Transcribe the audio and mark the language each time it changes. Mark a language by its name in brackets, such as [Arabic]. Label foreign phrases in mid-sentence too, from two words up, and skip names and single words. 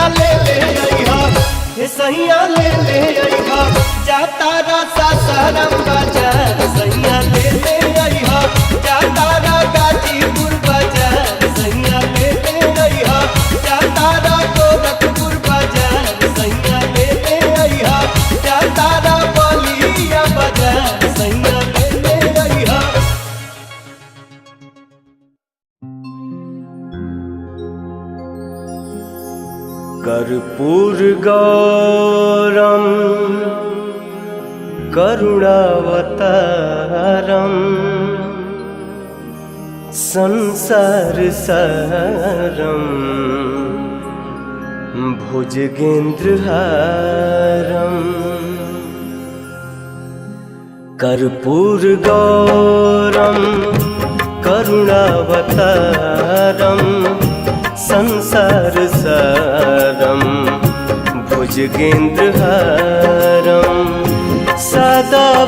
[Bhojpuri] ले आई हा सैया ले आई हा जाता रा सासाराम बाजार सैया ले आई हा जाता रा गाजीपुर बाजार सैया ले आई हा जाता रा गोरखपुर बाजार सैया ले आई हा जाता रा बलिया बाजार सैया ले आई हा [Sanskrit] कर्पूर गौरम करुणावतारम संसार सारम भुजगेन्द्रहारम कर्पूर गौरम करुणावतारम संसार सारम भुजगेन्द्रहारम सदा